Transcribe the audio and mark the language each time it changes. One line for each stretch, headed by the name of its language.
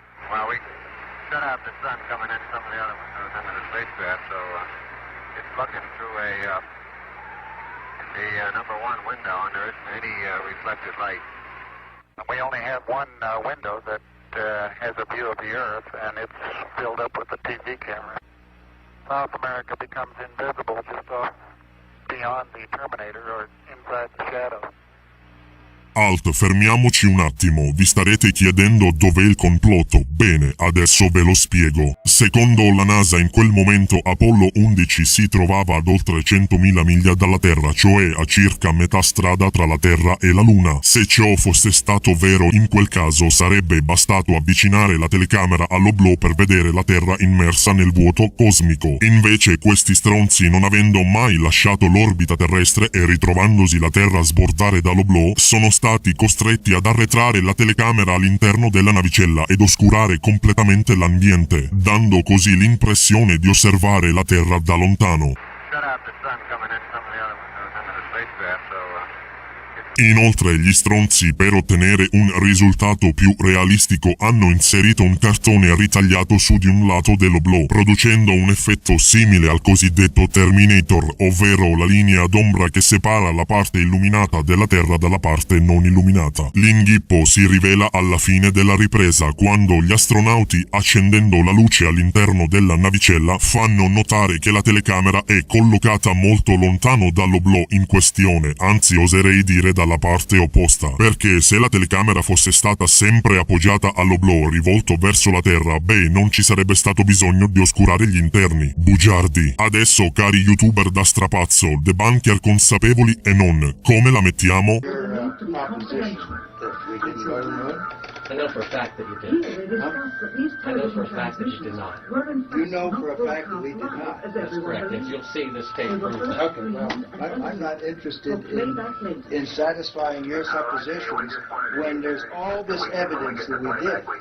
English: Well, we shut out the sun coming in some of the other windows into the spacecraft, so it's looking through the number one window, and there isn't any reflected light. We only have one window that has a view of the Earth, and it's filled up with the TV camera. South America becomes invisible just off beyond the Terminator or inside the shadow.
Italian: Alt, fermiamoci un attimo, vi starete chiedendo dov'è il complotto? Bene, adesso ve lo spiego. Secondo la NASA in quel momento Apollo 11 si trovava ad oltre 100.000 miglia dalla Terra, cioè a circa metà strada tra la Terra e la Luna. Se ciò fosse stato vero, in quel caso sarebbe bastato avvicinare la telecamera all'oblò per vedere la Terra immersa nel vuoto cosmico. Invece questi stronzi, non avendo mai lasciato l'orbita terrestre e ritrovandosi la Terra a sbordare dall'oblò, sono stati costretti ad arretrare la telecamera all'interno della navicella ed oscurare completamente l'ambiente, dando così l'impressione di osservare la Terra da lontano.
English: Shut out the sun coming in some of the other windows into the spacecraft, so
Italian: Inoltre gli stronzi, per ottenere un risultato più realistico, hanno inserito un cartone ritagliato su di un lato dell'oblò, producendo un effetto simile al cosiddetto Terminator, ovvero la linea d'ombra che separa la parte illuminata della Terra dalla parte non illuminata. L'inghippo si rivela alla fine della ripresa, quando gli astronauti, accendendo la luce all'interno della navicella, fanno notare che la telecamera è collocata molto lontano dall'oblò in questione, anzi oserei dire dalla parte opposta, perché se la telecamera fosse stata sempre appoggiata all'oblò rivolto verso la Terra, beh, non ci sarebbe stato bisogno di oscurare gli interni. Bugiardi. Adesso, cari youtuber da strapazzo, debunker consapevoli e non, come la mettiamo?
English: I know for a fact that you did. I know for a fact that you did not. You know for a fact that we did not. That's correct. If you'll see this tape proves that. Okay, well, I'm not interested in satisfying your suppositions when there's all this evidence that we did.